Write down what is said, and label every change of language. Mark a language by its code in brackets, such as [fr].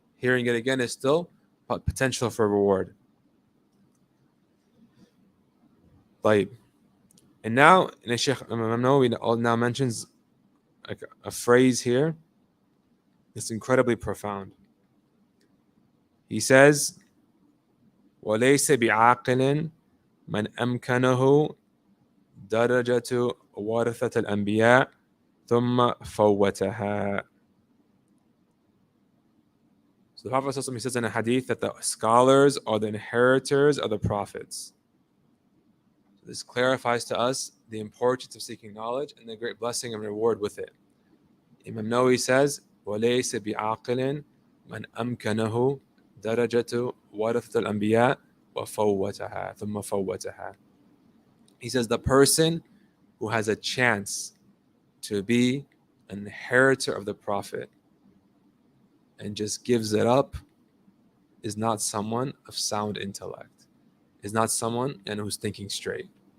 [en] Hearing it again is still potential for reward. [ar] طيب. [en] And now, Shaykh Imam Nawawi now mentions like a phrase here that's incredibly profound. He says, [ar] وَلَيْسَ بِعَاقِلٍ مَنْ أَمْكَنَهُ دَرَجَةُ وَرَثَةَ الْأَنْبِيَاءِ ثُمَّ فَوَّتَهَا. [en] So the Prophet ﷺ, he says in a hadith that the scholars are the inheritors of the prophets. So this clarifies to us the importance of seeking knowledge and the great blessing and reward with it. Imam Nawawi says, [ar] وَلَيْسَ بِعَاقِلٍ مَنْ أَمْكَنَهُ دَرَجَةُ وَرَثَةَ الْأَنْبِيَاءِ وَفَوَّتَهَا ثُمَّ فَوَّتَهَا. [en] He says the person who has a chance to be an inheritor of the Prophet and just gives it up is not someone of sound intellect, is not someone who's thinking straight.